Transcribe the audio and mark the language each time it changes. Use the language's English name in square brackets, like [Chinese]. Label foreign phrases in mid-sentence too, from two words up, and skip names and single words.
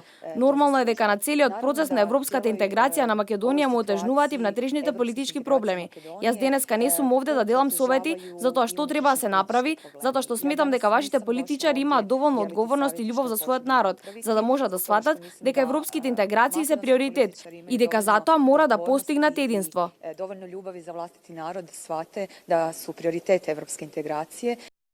[Macedonian] Нормално е дека на целиот процес на европската интеграција на Македонија му отежнуваат и внатрешните политички проблеми. Јас денеска не сум овде да делам совети за тоа што треба да се направи, затоа што сметам дека вашите политичари имаат доволно одговорност и љубов за својот народ, за да можат да сватат дека европските интеграции се приоритет и дека затоа мора да постигнат единство. [Croatian] Dovoljno ljubavi za vlastiti narod shvate da su prioritet evropske integracije